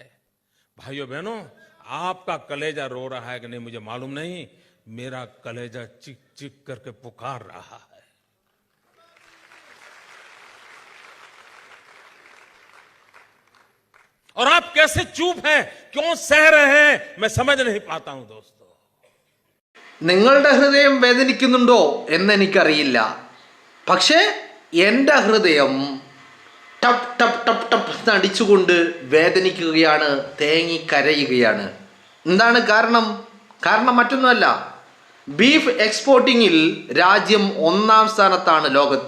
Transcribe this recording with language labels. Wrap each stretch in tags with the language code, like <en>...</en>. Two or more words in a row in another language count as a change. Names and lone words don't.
<hi>भाइयों बहनों, आपका कलेजा रो रहा है कि नहीं मुझे मालूम नहीं, मेरा कलेजा चिक चिक करके पुकार रहा है। और आप कैसे चुप हैं, क्यों सह रहे हैं, मैं समझ नहीं पाता हूं दोस्तों।</hi> <ml>നിങ്ങളുടെ ഹൃദയം വേദനിക്കുന്നുണ്ടോ എന്ന് എനിക്കറിയില്ല. പക്ഷേ എൻ്റെ ഹൃദയം ടപ് ടപ് ടപ് ടപ് നടിച്ചുകൊണ്ട് വേദനിക്കുകയാണ്, തേങ്ങിക്കരയുകയാണ്. എന്താണ് കാരണം? കാരണം മറ്റൊന്നുമല്ല,</ml> <en>beef exporting</en> <ml>രാജ്യം 1-ാം സ്ഥാനത്താണ് ലോകത്ത്.</ml>